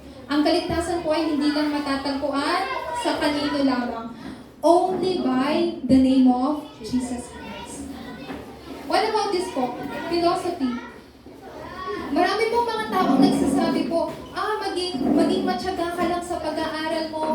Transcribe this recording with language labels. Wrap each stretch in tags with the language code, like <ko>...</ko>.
<tl>Ang kaligtasan po ay hindi lang matatagpuan sa kanino lamang.</tl> <en>Only by the name of Jesus Christ. What about this po? Philosophy.</en> <tl>Marami pong mga taong nagsasabi po, maging matyaga ka lang sa pag-aaral mo.</tl>